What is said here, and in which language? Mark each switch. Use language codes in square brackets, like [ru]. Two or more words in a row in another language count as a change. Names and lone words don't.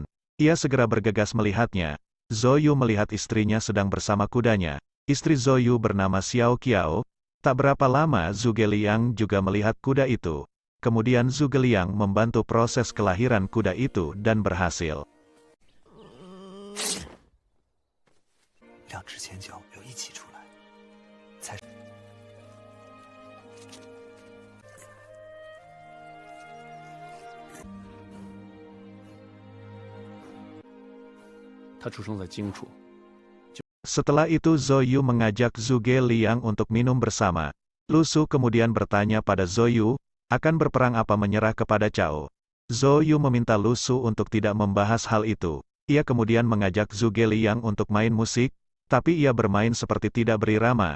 [id] Ia segera bergegas melihatnya. Zhou Yu melihat istrinya sedang bersama kudanya. Istri Zhou Yu bernama Xiao Qiao. Tak berapa lama Zhuge Liang juga melihat kuda itu. Kemudian Zhuge Liang membantu proses kelahiran kuda itu dan berhasil. [zh] 两只前脚要一起出来，才。他出生在荆楚。 [id] Setelah itu Zhou Yu mengajak Zhuge Liang untuk minum bersama. Lu Su kemudian bertanya pada Zhou Yu, akan berperang apa menyerah kepada Cao. Zhou Yu meminta Lu Su untuk tidak membahas hal itu. Ia kemudian mengajak Zhuge Liang untuk main musik, tapi ia bermain seperti tidak berirama.